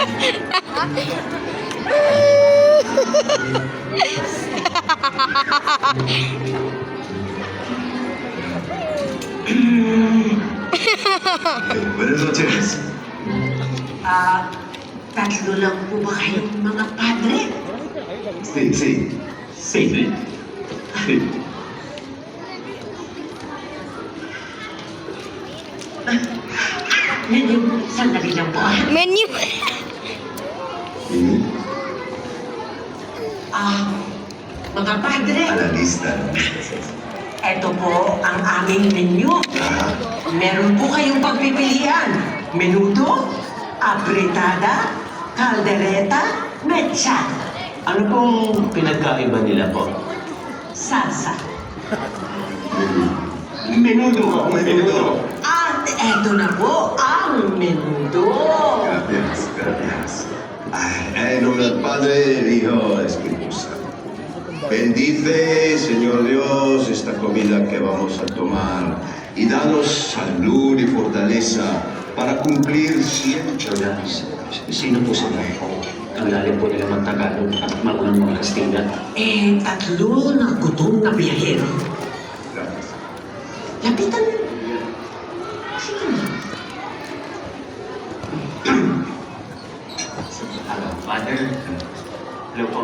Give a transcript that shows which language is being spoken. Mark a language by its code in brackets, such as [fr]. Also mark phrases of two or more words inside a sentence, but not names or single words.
[es] Buenas noches. [tl] Tatlo lang po ba kayong mga padre? [es] Sí. [tl] Menu, sandali lang po. Menu. Mga padre, [es] A la lista. [tl] eto po ang aming menu. Meron po kayong pagpipilian. Menudo, apritada, caldereta, mecha. Ano pong pinagkaiba nila po? Salsa. Menudo. At eto na po ang menudo. [es] Gracias. En nombre del Padre, del Hijo, del Espíritu Santo. Bendice, Señor Dios, esta comida que vamos a tomar y danos salud y fortaleza para cumplir siempre la misa. [tl] Sino po sila? Ang lalim po nila mag-Tagalog at maunang mga Kastila. Tatlo na gutom na biyahero. Lapitan mo. Sige na. [en] Father, hello [tl] po.